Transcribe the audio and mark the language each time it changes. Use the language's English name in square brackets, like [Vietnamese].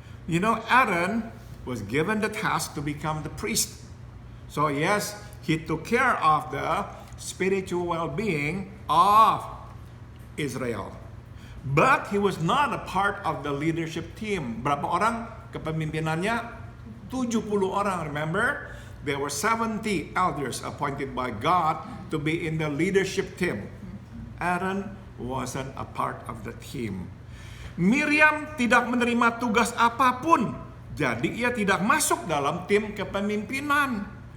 [English] You know, Aaron was given the task to become the priest. So yes, he took care of the spiritual well-being of Israel. But he was not a part of the leadership team. [Indonesian] Berapa orang kepemimpinannya? 70 orang, [English] remember? There were 70 elders appointed by God to be in the leadership team. Aaron wasn't a part of the team. [Indonesian] Miriam tidak menerima tugas apapun, jadi ia tidak masuk dalam tim kepemimpinan.